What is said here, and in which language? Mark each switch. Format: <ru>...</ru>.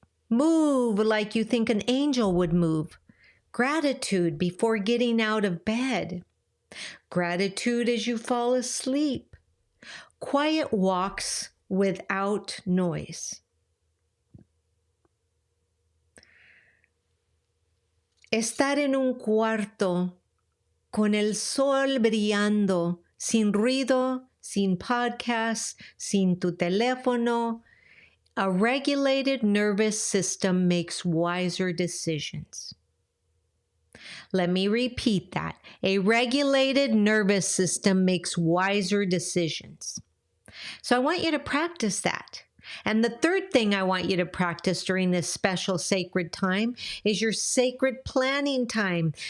<en>Move like you think an angel would move. Gratitude before getting out of bed. Gratitude as you fall asleep. Quiet walks without noise.</en> <es>Estar en un cuarto con el sol brillando, sin ruido, sin podcasts, sin tu teléfono.</es> <en>A regulated nervous system makes wiser decisions. Let me repeat that. A regulated nervous system makes wiser decisions. So I want you to practice that. And the third thing I want you to practice during this special sacred time is your sacred planning time.</en>